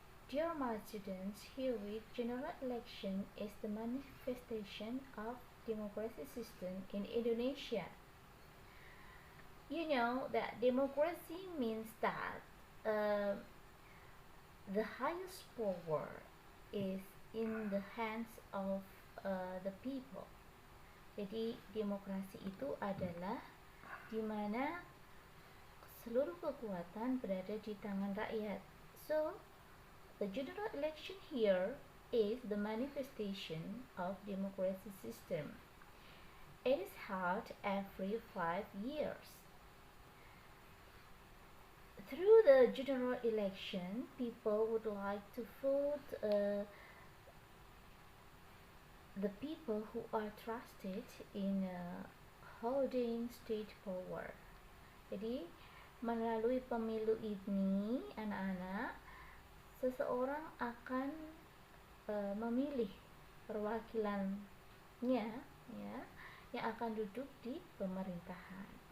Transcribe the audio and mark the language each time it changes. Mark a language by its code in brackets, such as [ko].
[en] Dear my students, herewith general election is the manifestation of democracy system in Indonesia. You know that democracy means that the highest power is in the hands of the people. [id] Jadi demokrasi itu adalah di mana seluruh kekuatan berada di tangan rakyat. [en] So the general election here is the manifestation of democracy system. It is held every 5 years. Through the general election, people would like to vote the people who are trusted in holding state power. [id] Jadi melalui pemilu ini, anak-anak, seseorang akan memilih perwakilannya, ya, yang akan duduk di pemerintahan.